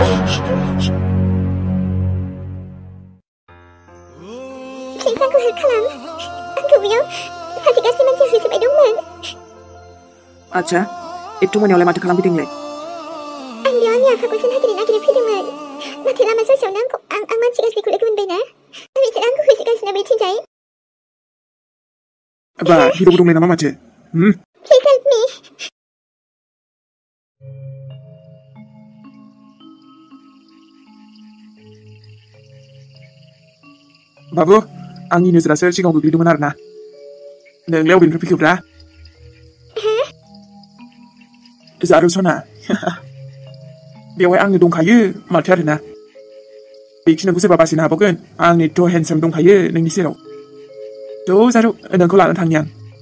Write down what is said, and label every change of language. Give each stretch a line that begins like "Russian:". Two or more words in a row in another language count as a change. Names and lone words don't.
Bodo: Please आंखौ हेल्प खालाम आंखौ बेयाव सासे गाज्रि मानसिया होसोबाय दंमोन आच्छा एथ' मोनायावलाय माथो खालामफैदोंलाय आं बेयाव आंनि आफाखौसो नागिरै फैदोंमोन नाथाय लामा ससेयावनो आं मानसि गाज्रिखौ लोगो मोनबायना बिसोर आंखौ होसोगासिनो बैथिंजाय बा हिर'बो दंलाय नामा माथो
English: Please help me
Bodo: बाबु आंनि नोजोरासो सिगाङाव गोग्लैदोंमोन आरोना नोंलाय अबेनिफ्राय फैखोब्रा जारु सना बेवहाय आंनो दंखायो माथो आरोना बेखिनिखौ सोरबा बासिनो हाबावगोन आंनिथ' हेन्डसाम दंखायो नोंनि सेराव थ' जारु नोंखौ लानानै थांनि आं